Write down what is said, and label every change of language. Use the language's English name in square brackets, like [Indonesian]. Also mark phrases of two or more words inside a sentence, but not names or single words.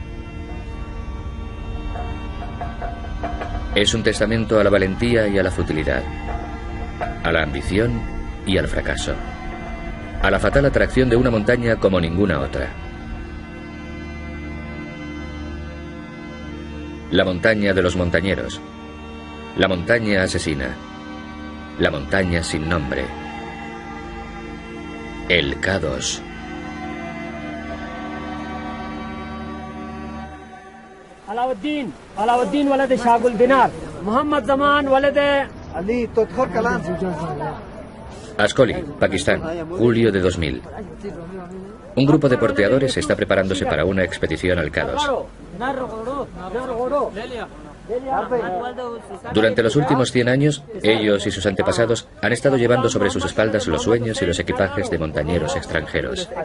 [Spanish] Es un testamento a la valentía y a la futilidad, a la ambición y al fracaso, a la fatal atracción de una montaña como ninguna otra. La montaña de los montañeros, la montaña asesina, la montaña sin nombre, el K2. Alauddin walad Shagul Dinar, Muhammad Zaman walad Ali Todkhor Kalam. Ascoli, Pakistán, julio de 2000. Un grupo de porteadores está preparándose para una expedición al K2. Durante los últimos 100 años, ellos y sus antepasados han estado llevando sobre sus espaldas los sueños y los equipajes de montañeros extranjeros.